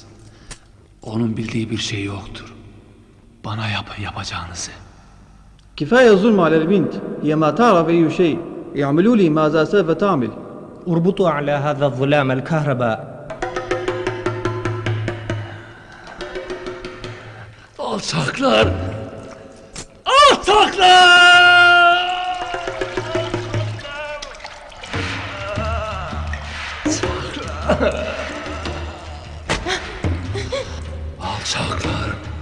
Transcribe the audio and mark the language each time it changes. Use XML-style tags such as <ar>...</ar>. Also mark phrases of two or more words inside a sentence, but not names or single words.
<tr>Onun bildiği bir şey yoktur. Bana yapın yapacağınızı.</tr> <ar>كفاية الظلم على البنت هي ما تعرف أي شيء يعملوا لي ماذا سوف تعمل اربطوا على هذا الظلام الكهرباء</ar> <tr>Alçaklar! Alçaklar! Alçaklar!</tr>